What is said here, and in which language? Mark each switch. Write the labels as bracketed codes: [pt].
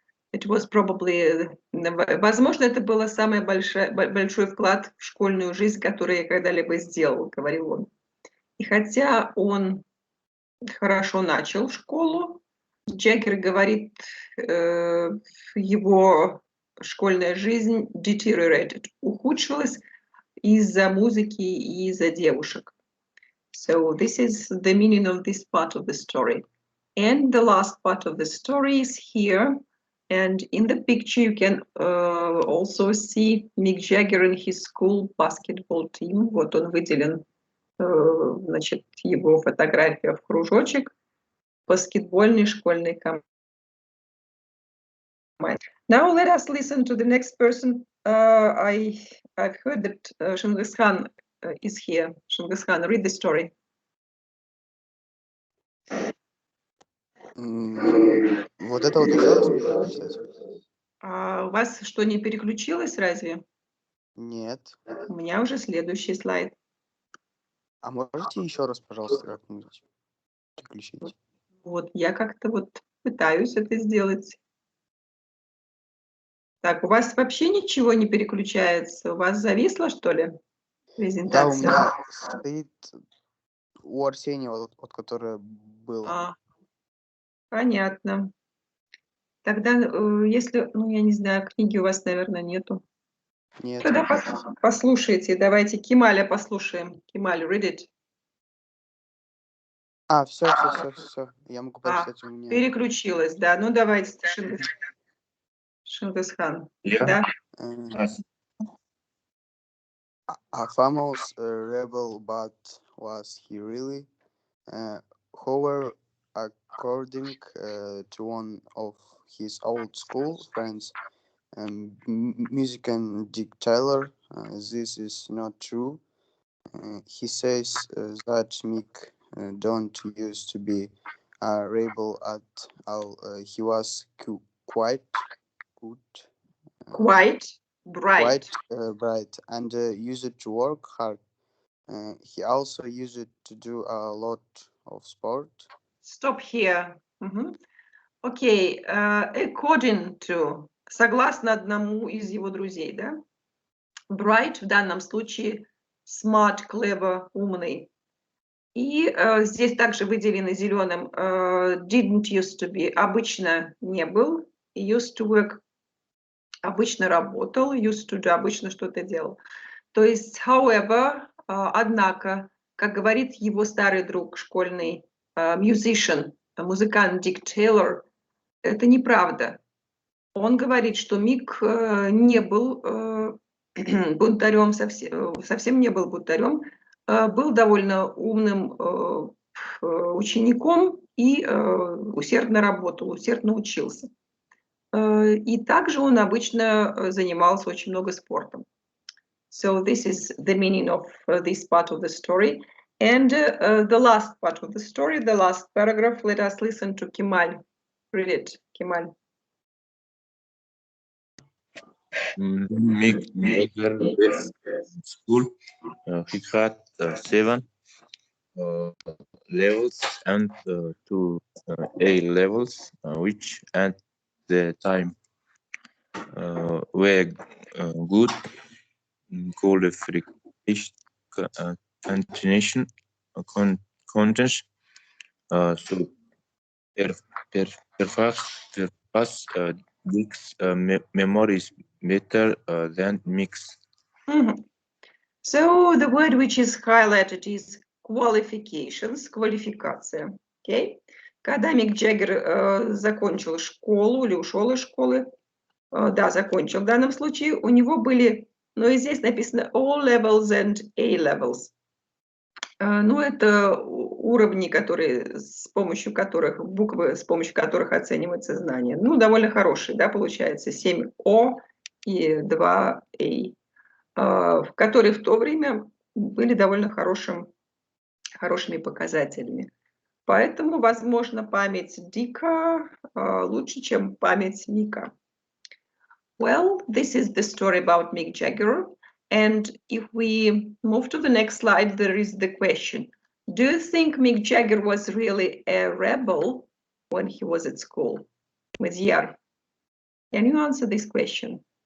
[en] It was probably, [ru] возможно, это был самый большой вклад в школьную жизнь, который я когда-либо сделал, говорил он. И хотя он хорошо начал школу, Джаггер говорит, его школьная жизнь [en] deteriorated, [ru] ухудшилась из-за музыки и из-за девушек. [en] So this is the meaning of this part of the story. And the last part of the story is here. And in the picture you can also see Mick Jagger and his school basketball team. [ru] Вот он выделен, значит, его фотография в кружочек. баскетбольной школьной команде. [en] Now let us listen to the next person. I've heard that Shingiz Khan is here. Shingiz Khan, read the story. [ru] Вот это вот еще раз можно прочитать? У вас что, не переключилось разве? Нет. У меня уже следующий слайд. А можете еще раз, пожалуйста, как-нибудь переключить? Вот, я как-то вот пытаюсь это сделать. Так, у вас вообще ничего не переключается? У вас зависло, что ли, Да, у презентация? меня стоит у Арсения, вот которое было. Понятно. Тогда, если, ну, я не знаю, книги у вас, наверное, нету. Нет. Тогда послушайте, давайте Кемаля послушаем. [en] Кемаль, read it. [ru] А, все. Я могу прочитать, у меня. Переключилась, да. Ну, давайте, Шингис Хан. Да? [en] A famous rebel, but was he really? However, according to one of his old school friends, musician Dick Taylor, this is not true. He says that Mick don't used to be a rebel at all. He was quite good. Quite bright. Quite bright and used to work hard. He also used to do a lot of sport. Stop here. Окей. According to, [ru] согласно одному из его друзей, да? [en] Bright [ru] в данном случае [en] smart, clever, [ru] умный. И здесь также выделены зеленым [en] didn't used to be, [ru] обычно не был, [en] used to work, [ru] обычно работал, [en] used to do, [ru] обычно что-то делал. То есть, [en] however, [ru] однако, как говорит его старый друг, школьный [en] musician, [ru] музыкант Дик Тейлор, это неправда. Он говорит, что Мик не был бунтарем, совсем не был бунтарем, был довольно умным учеником и усердно работал, усердно учился. И также он обычно занимался очень много спортом. [en] So this is the meaning of this part of the story. And the last part of the story, the last paragraph, let us listen to Kemal. Read it, Kemal. Mick Jagger left school. He had 7 levels and 2 A levels, which at the time were good qualification continuation contents. So perhaps Dick's memory is better than Mick's. So the word which is highlighted is qualifications, [ru] квалификация. [en] Okay? [ru] Когда Мик Джаггер закончил школу или ушел из школы, да, закончил в данном случае, у него были, но и здесь написано [en] O levels and A levels. [ru] Ну, это уровни, которые, с помощью которых, буквы, с помощью которых оценивается знание. Ну, довольно хорошие, да, получается, 7 O и 2 A. Которые в то время были довольно хорошими показателями. Поэтому, возможно, память Дика лучше, чем память Мика. [en] Well, this is the story about Mick Jagger. And if we move to the next slide, there is the question. Do you think Mick Jagger was really a rebel when he was at school? Madiar, can you answer this question?